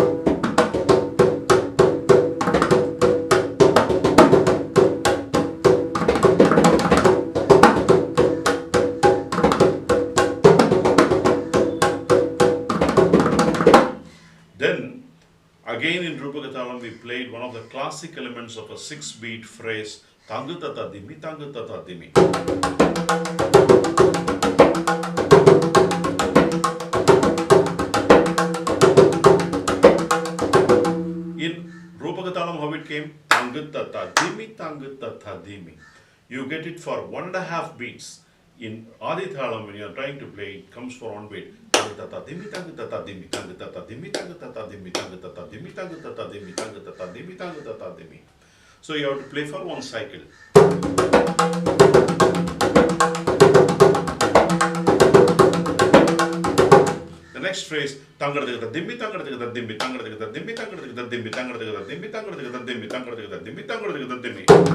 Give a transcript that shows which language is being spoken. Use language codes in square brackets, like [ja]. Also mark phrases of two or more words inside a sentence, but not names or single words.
[en] Then, again in Rupakathalam, we played one of the classic elements of a 6-beat phrase, Tangu tata dimi, tangu tata dimi. In Rupakathalam, how it came? Tangu tata dimi, tangu tata dimi. You get it for 1.5 beats. In Adithalam, when you are trying to play, it comes for 1 beat. Tangu tata dimi, tangu tata dimi, tangu tata dimi, tangu tata dimi, tangu tata dimi, tangu tata dimi, tangu tata dimi, tangu tata dimi. So you have to play for 1 cycle. The next phrase, tangadagata dimmi, tangadagata dimmi, tangadagata dimmi, tangadagata dimmi, tangadagata dimmi, tangadagata dimmi, tangadagata dimmi, tangadagata dimmi.